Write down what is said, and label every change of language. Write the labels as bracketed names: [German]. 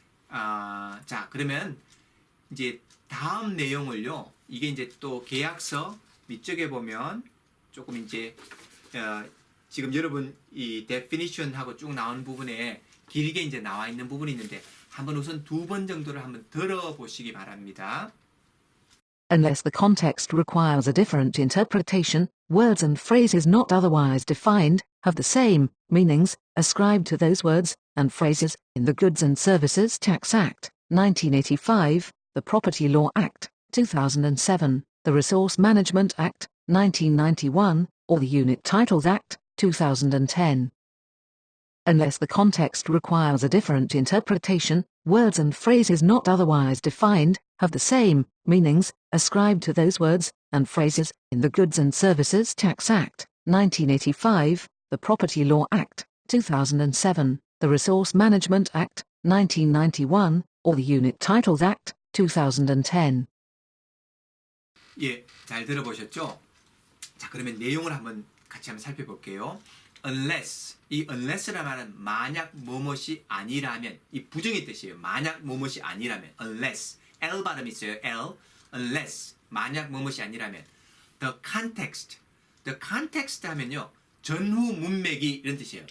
[Korean] 자, 그러면 이제 다음 내용을요. 이게 이제 또 계약서 밑쪽에 보면 조금 이제 지금 여러분 이 definition하고 쭉 나온 부분에 길게 이제 나와 있는 부분이 있는데 한번 우선 2번 정도를 한번 들어보시기 바랍니다. [English] Unless the context requires a different interpretation, words and phrases not otherwise defined have the same meanings ascribed to those words and phrases in the Goods and Services Tax Act, 1985, the Property Law Act, 2007, the Resource Management Act, 1991, or the Unit Titles Act, 2010. Unless the context requires a different interpretation, words and phrases not otherwise defined have the same meanings ascribed to those words and phrases in the Goods and Services Tax Act, 1985, the Property Law Act, 2007, the Resource Management Act, 1991, or the Unit Titles Act, 2010. [Korean] 예, 잘 들어보셨죠? 자, 그러면 내용을 한번 같이 한번 살펴볼게요. unless, 이 unless라는 말은 만약 뭐뭇이 아니라면, 이 부정의 뜻이에요. 만약 뭐뭇이 아니라면, unless, L 발음이 있어요. L, unless, 만약 뭐뭇이 아니라면, the context 하면요, 전후 문맥이 이런 뜻이에요.